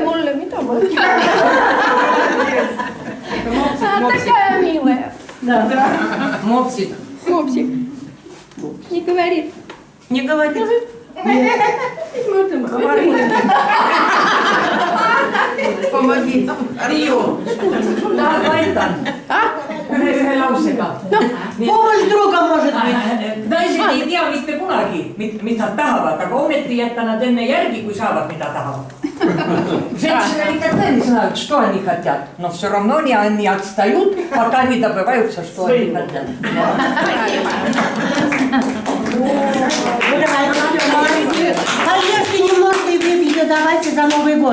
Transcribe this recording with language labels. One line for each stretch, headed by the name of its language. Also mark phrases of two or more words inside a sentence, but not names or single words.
Russian: Такая милая. Мопсик. Мопсик. Не говорит. Не говорит. Помоги. Рио. Давай там.
Estonian: Ühe lausega.
Russian: Помощь друга может быть.
Estonian: Naised ei tea mitte kunagi, mis nad tahavad, aga ometi jätta nad enne järgi, kui saavad, mida tahavad.
Russian: Женщины никогда не знают, что они хотят, но все равно они отстают, пока не добиваются, что они хотят. Конечно, немножко и выпьете, давайте за Новый год.